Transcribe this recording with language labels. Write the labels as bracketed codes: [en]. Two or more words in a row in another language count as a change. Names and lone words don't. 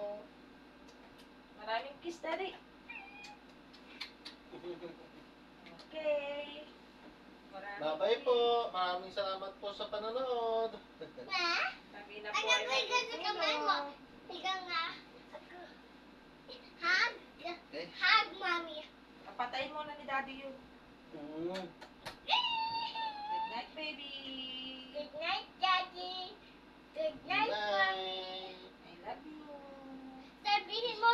[tl] Maraming kiss, Daddy. Okay. Bye-bye po. Maraming salamat po sa panonood. Ma? Sabi na po Anak ko, ay ikaw sa kamay mo. matutulog. Ikaw nga. Ako. Hug. Okay. [en] Hug, mommy. [tl] Patayin mo na ni Daddy yun. [en] Good night, baby. Good night, Daddy. Good night, mommy. Bye. I love you. [tl] Sabihin